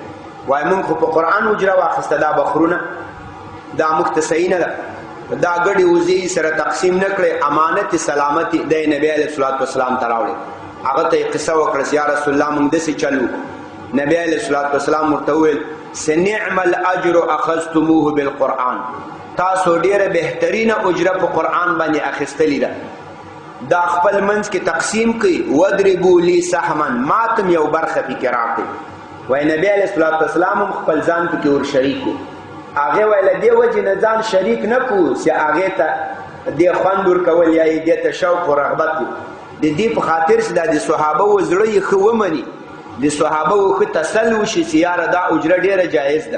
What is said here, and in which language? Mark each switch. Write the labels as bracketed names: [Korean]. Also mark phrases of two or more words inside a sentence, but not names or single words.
[Pashto] وایي موږ خو په قرآن اجره واخیسته، دا بخرونه دا موږ ته صحیح نه ده، دا ګډې وزې سره تقسیم نه کړې، امانت سلامتي دی نبی [Arabic] علیه الصلاة والسلام [Pashto] ته راوړې. هغه ته یې قصه وکړه چې یا رسول الله موږ داسې چل وکړو. [Arabic] نبی علیه الصلاة والسلام [Pashto] ورته وویل [Arabic] نعم الاجر اخذتموه بالقرآن، [Pashto] تاسو ډېره بهترینه اجره په قرآن باندې اخیستلې ده. دا خپل منځ کې تقسیم کړئ، [Arabic] وضربوا لي سهما، [Pashto] ماتم یو برخه پکې راکړئ. وایي نبی [Arabic] علیه الصلاة والسلام [Pashto] هم خپل ځان پکې ور شریک و. هغې وایي له دې وجې نه ځان شریک نه کړو چې هغې ته دې خوند ورکول یا یې دې ته شوق و رغبت و، د دې په خاطر چې دا د صحابه و زړه یې ښه ومني، د صحابه و ښه تسل وشي چې یاره دا اجره ډېره جایز ده.